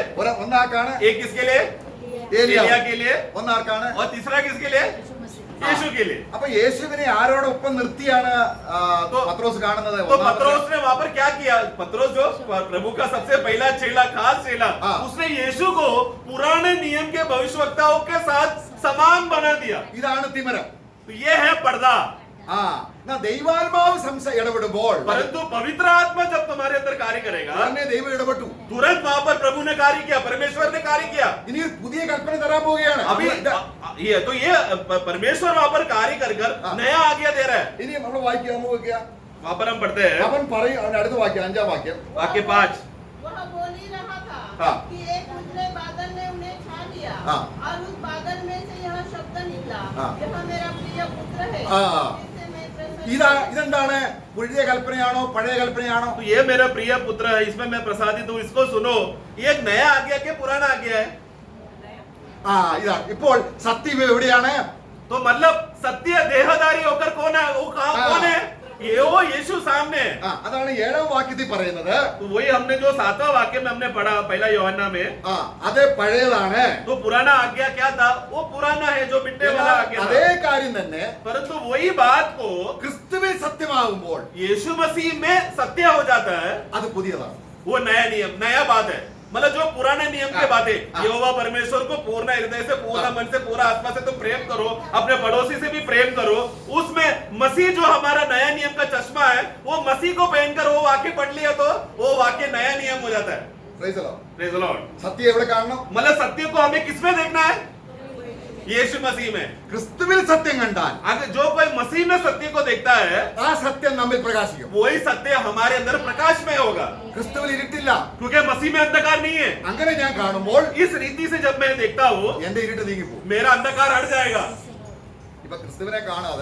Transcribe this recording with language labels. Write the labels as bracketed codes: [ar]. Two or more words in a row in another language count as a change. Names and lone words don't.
[ml] ഒന്നാർക്കാണ് [hi] एक किसके लिए, एलिया के लिए, [ml] ഒന്നാർക്കാണ് [hi] और तीसरा किसके लिए, यीशु के लिए। [ml] അപ്പൊ യേശുവിനെ ആരോടൊപ്പം നിർത്തിയാണ് പത്രോസ് കാണുന്നത്? [hi] तो पतरस ने वहां पर क्या किया, पतरस जो प्रभु का सबसे पहला चेला, खास चेला, उसने यीशु को पुराने नियम के भविष्यवक्ताओं के साथ समान बना दिया। [ml] ഇതാണ് തിമരം. [hi] तो ये है पर्दा। [ml] ദൈവാത്മാവ് ഇടപെടുമ്പോൾ, [hi] परंतु पवित्र आत्मा जब तुम्हारे अंदर कार्य करेगा, [ml] ദൈവം ഇടപെട്ടു. [hi] तुरंत वहां पर प्रभु ने कार्य किया, परमेश्वर ने कार्य किया। [ml] ഇനി ഒരു പുതിയ കൽപ്പന തരാൻ പോവുകയാണ്. [hi] अभी ये परमेश्वर वहां पर कार्य कर नया आज्ञा दे रहा है। [ml] ഇനി നമ്മൾ വായിക്കുക, [hi] वहां पर हम पढ़ते हैं [ml] അവൻ പറയും, അവന്റെ അടുത്ത വാക്യം 5-ാം വാക്യം, [hi] वाक्य 5। वह बोल ही रहा था हाँ। कि एक उजले बादल ने उन्हें छा लिया हाँ। और उस बादल में से यह शब्द निकला, हाँ। यह मेरा प्रिय पुत्र है, हाँ। जिससे मैं प्रसन्न [ml] ഇതെന്താണ്? പുതിയ കൽപ്പനയാണോ പഴയ കൽപ്പനയാണോ? [hi] तो ये मेरा प्रिय पुत्र है, इसमें मैं प्रसादित हूँ, इसको सुनो। ये एक नया आज्ञा के पुराना आज्ञा है। [ml] ഇതാണ്. ഇപ്പോൾ സത്യം എവിടെയാണ്? [hi] तो मतलब सत्य देहधारी होकर कौन है, वो कौन है? ये वो यीशु सामने है। [ml] അതാണ് 7-ാം വാക്യത്തിൽ പറയുന്നത്. [hi] तो वही हमने जो 7वां वाक्य में हमने पढ़ा पहला യോഹന്നാ में, [ml] അത് പഴയതാണ്. [hi] तो पुराना आज्ञा क्या था, वो पुराना है जो मिटने वाला आज्ञा [ml] അതേ [hi] था। [ml] കാര്യം തന്നെ [hi] परंतु वही बात को [ml] ക്രിസ്തുവിൽ സത്യമാകുമ്പോൾ [hi] यीशु मसीह में सत्य हो जाता है, [ml] അത് പുതിയതാണ്. [hi] वो नया नियम, नया बात है। मतलब जो पुराने नियम के बातें, यहोवा परमेश्वर को पूर्ण हृदय से, पूर्ण मन से, पूरा आत्मा से तुम प्रेम करो, अपने पड़ोसी से भी प्रेम करो, उसमें मसीह जो हमारा नया नियम का चश्मा है, वो मसीह को पहनकर वो वाक्य पढ़ लिया तो वो वाक्य नया नियम हो जाता है। [en] Praise the Lord. Praise the Lord। [ml] സത്യം എവിടെ കാണണം? [hi] मतलब सत्य को हमें किसमें देखना है, यीशु मसीह में। [ml] ക്രിസ്തുവിൽ സത്യം കണ്ടാൽ [hi] अगर जो कोई मसीह में सत्य को देखता है, [ml] ആ സത്യം നമ്മിൽ പ്രകാശിക്കും. [hi] वही सत्य हमारे अंदर प्रकाश में होगा, [ml] ക്രിസ്തുവിൽ ഇരുട്ടില്ല. [hi] क्योंकि मसीह में अंधकार नहीं है। [ml] അങ്ങനെ ഞാൻ കാണുമ്പോൾ [hi] इस रीति से जब मैं देखता हूँ, [ml] എന്റെ ഇരുട്ട് നീങ്ങിപ്പോകും. [hi] मेरा अंधकार हट जाएगा। [ml] ഇപ്പൊ ക്രിസ്തുവിനെ കാണാതെ